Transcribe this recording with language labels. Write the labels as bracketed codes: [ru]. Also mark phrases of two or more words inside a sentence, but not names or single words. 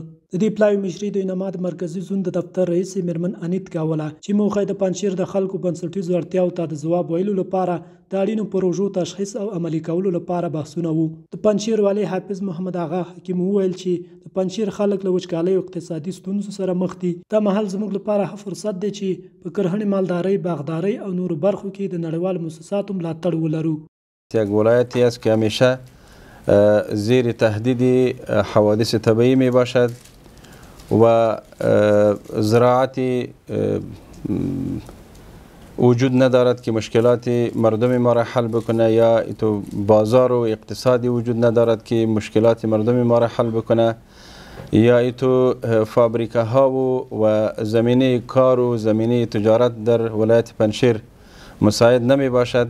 [ps] د دې پلاوي مشري د انعامات مرکزي زون د دفتر رئیس میرمن انیت کوله چې موخه د پنجشیر د خلکو بنسټیزو اړتیاوو ته د ځواب ویلو لپاره د اړینو پروژو تشخیص او عملي کولو لپاره بحثونه وو. د پنجشیر والي حافظ محمد آغا حکیم وویل چې د پنجشیر خلک له وچکالۍ او اقتصادي ستونزو سره مخ دي. دا مهال زموږ لپاره ښه فرصت دی چې په کرهڼې، مالدارۍ، باغدارۍ او نورو برخو کې د نړیوالو مؤسساتو ملاتړ ولرو. [fa] یک ولایتی است که همیشه زیر تهدید حوادث طبیعی می باشد و زراعتی وجود ندارد که مشکلات مردم ما را حل بکنه، یا تو بازار و اقتصادی وجود ندارد که مشکلات مردم ما را حل بکنه، یا تو فابریکه ها و زمینه کار و زمینه تجارت در ولایت پنجشیر مساعد نمی باشد.